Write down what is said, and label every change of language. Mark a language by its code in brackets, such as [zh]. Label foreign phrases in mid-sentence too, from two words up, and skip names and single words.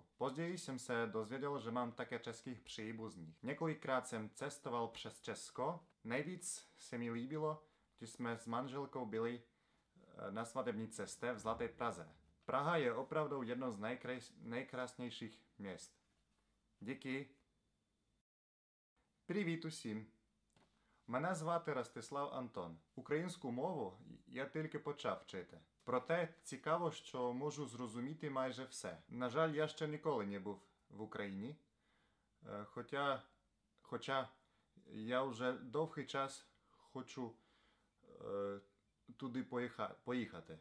[cs] Později jsem se dozvěděl, že mám také českých příbuzných. Několikrát jsem cestoval přes Česko. Nejvíc se mi líbilo, když jsme s manželkou byli na svatební cestě v Zlaté Praze. Praha je opravdu jedno z nejkrásnějších měst. Díky. [uk] Привіт усім! Мене звати Ростислав Антон. Українську мову я тільки почав вчити. Проте цікаво, що можу зрозуміти майже все. На жаль, я ще ніколи не був в Україні. Хоча я вже довгий час хочу туди поїхати.